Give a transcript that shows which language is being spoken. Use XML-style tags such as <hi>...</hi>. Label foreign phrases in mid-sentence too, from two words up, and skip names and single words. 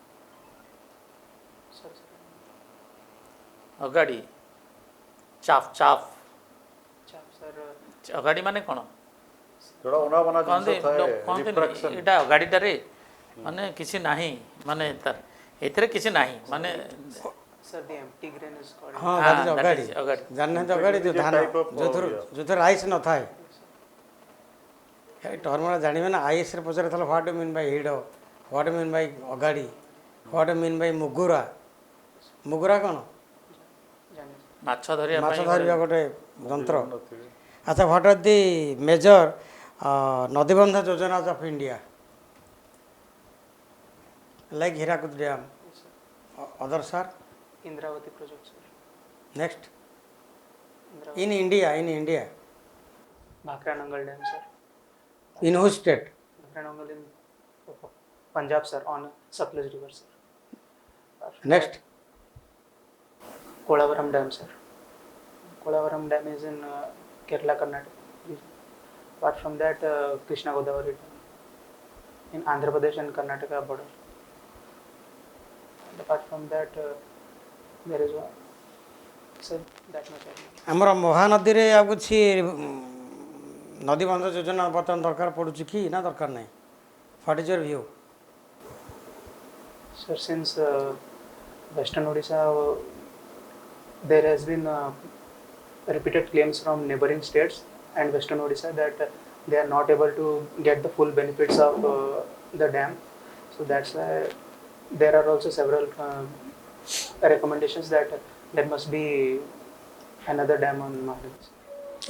<en>Sir, sir. ଅଗାଡ଼ି chaff chaff Chap, sir.</en> <or>ଅଗାଡ଼ି ମାନେ କ'ଣ ଯୋଉଟା ଅନାବନା କହନ୍ତି? ଜିନିଷ ଥାଏ, କହନ୍ତି</or> <en>refraction।</en> <or>ଏଇଟା ଅଗାଡ଼ିଟାରେ ମାନେ କିଛି ନାହିଁ, ମାନେ ଏଥିରେ କିଛି ନାହିଁ, ମାନେ</or> <en>Sir, the empty grain is called.</en> <or>ହଁ</or> <en>that is</en> <or>ଅଗାଡ଼ି। ଅଗାଡ଼ି। ଜାଣିନାହାନ୍ତି ଅଗାଡ଼ି ଯେଉଁ ଧାନ</or> <en>Type of</en> <or>ଯେଉଁଥିରେ ରାଇସ୍ ନଥାଏ। ଏ ଟର୍ମଟା ଜାଣିବେ ନା। ଆଇଏସ୍ରେ ପଚାରିଥିଲା</or> <en>what do mean by ହିଡ଼, what do mean by ଅଗାଡ଼ି, what do mean by ମୁଗୁରା?</en> <or>ମୁଗୁରା କ'ଣ? ଜାଣିନି। ମାଛ ଧରିବା ମାଛ ପାଇଁ ଧରିବା ଗୋଟେ ଯନ୍ତ୍ର। ନଥିବେ।</or> <en>ଆଚ୍ଛା what are the major</en> <or>ନଦୀବନ୍ଧ ଯୋଜନାସ୍</or> <en>of India? like Hirakud dam, Yes, sir. other sir? Indravati project, sir. ନେକ୍ସଟ Indravati. in India Bhakra Nangal Dam, sir. in whose state? Bhakra Nangal in Punjab, sir, on Satluj River, sir. ନେକ୍ସଟ Kolavaram Dam, sir. Kolavaram Dam is in Kerala, Karnataka region. Apart from that, Krishna Godavari Dam in Andhra Pradesh and Karnataka border. And apart from that, there is one. Sir, that much I know.</en> <or>ଆମର ମହାନଦୀରେ ଆଉ କିଛି ନଦୀବନ୍ଧ ଯୋଜନା ବର୍ତ୍ତମାନ ଦରକାର ପଡ଼ୁଛି କି ନା ଦରକାର ନାହିଁ?</or> <en>what is your view? Sir, since Western Odisha, there has been repeated claims from neighboring states and Western Odisha that they are not able to get the full benefits of the dam. So that's why there are also several recommendations that there must be another dam on Mahanadi.</en>